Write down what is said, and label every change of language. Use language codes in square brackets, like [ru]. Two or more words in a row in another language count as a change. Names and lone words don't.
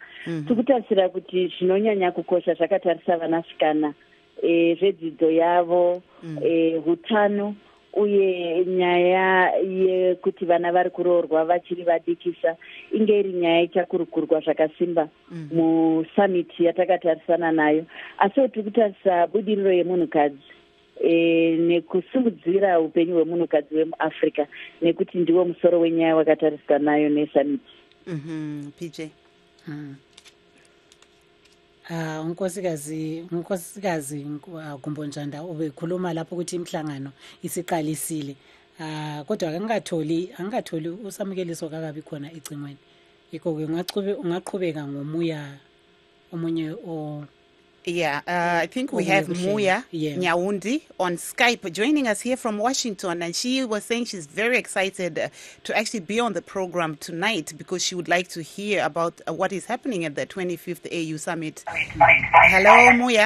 [sn] Tiri kutarisira kuti zvinonyanya kukosha zvakatarisa vanasikana zvedzidzo yavo, hutano uye nyaya yekuti vana vari kuroorwa vachiri vadikisa inge iri nyaya ichakurukurwa zvakasimba musummit yatakatarisana nayo. Asi tiri kutarisa budiriro yemunhukadzi nekusimudzira upenyu hwemunhukadzi wemuAfrica nekuti ndiwo musoro wenyaya wakatariswa nayo nesummit. PJ. [nd] Unkosikazi Gumbonjanda ubekhuluma lapho ukuthi imhlangano isiqalisile kodwa angatholi usamukeliso kakabi khona ecingweni yikho ke ungaqhubeka ngomuya omunye [en] Yeah, I think we have Muya Nyaundi on Skype joining us here from Washington, and she was saying she's very excited to actually be on the program tonight because she would like to hear about what is happening at the 25th AU Summit. Hello, Muya.